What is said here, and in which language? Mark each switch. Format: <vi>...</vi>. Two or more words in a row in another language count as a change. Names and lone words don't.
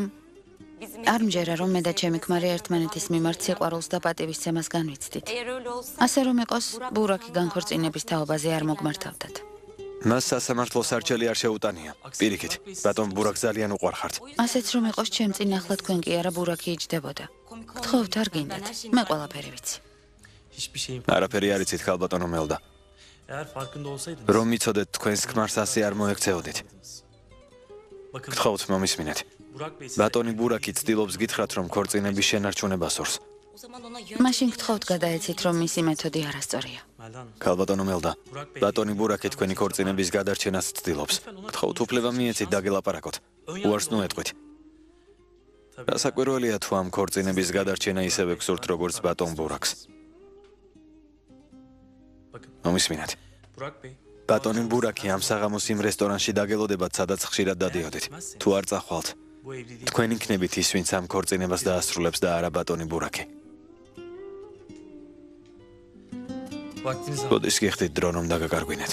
<ka>მაგრამ არ მჯერა რომ მე და ჩემი ქმარი ერთმანეთის მიმართ სიყვარულს და პატივისცემას განვიცდით. ასე რომ იყოს, ბურაკი განქორწინების თაობაზე არ მოგმართავდათ. მას სასამართლო სარჩელი არ შეუტანია. პირიქით, ბატონ ბურაკს ძალიან უყვარხართ. ასეც რომ იყოს, ჩემ წინ ახლა თქვენ კი არა ბურაკი იჯდებოდა. გთხოვთ, არ გინდათ. მე ყველაფერი ვიცი.</ka> <tr>Hiçbir şeyin</tr> <ka>არაფერი არ იცით, ქალბატონო მელდა.</ka> <tr>eğer farkında olsaydınız.</tr> <ka>რომ იცოდეთ თქვენს ქმარს ასე არ მოექცეოდით.</ka> <tr>Bakın</tr> <ka>გთხოვთ, მომისმინეთ.</ka> <tr>Burak Bey size</tr> <ka>ბატონი ბურაკი ცდილობს გითხრათ, რომ ქორწინების შენარჩუნება სურს. მაშინ გთხოვთ გადაეცით, რომ მისი მეთოდი არასწორია.</ka> <tr>Melda Hanım.</tr> <ka>ქალბატონო მელდა, ბატონი ბურაკი თქვენი ქორწინების გადარჩენას ცდილობს. გთხოვთ, უფლება მიეცით დაგელაპარაკოთ. უარს ნუეტყვით. დასაკვირველია თუ ამ ქორწინების გადარჩენა ისევე გსურთ, როგორც ბატონ ბურაკს.</ka> <tr>Bakın</tr> <ka>მომისმინეთ.</ka> <tr>Burak Bey</tr> <ka>ბატონი ბურაკი ამ საღამოს იმ რესტორანში დაგელოდებათ, სადაც ხშირად დადიოდით. თუ არ წახვალთ,</ka> <tr>bu evli değil.</tr> <ka>თქვენ იქნებით ის, ვინც ამ ქორწინებას დაასრულებს და არა ბატონი ბურაკი.</ka> <tr>Vaktiniz var.</tr> <ka>ბოდის გიხდით დრო რომ დაგაკარგვინეთ.</ka>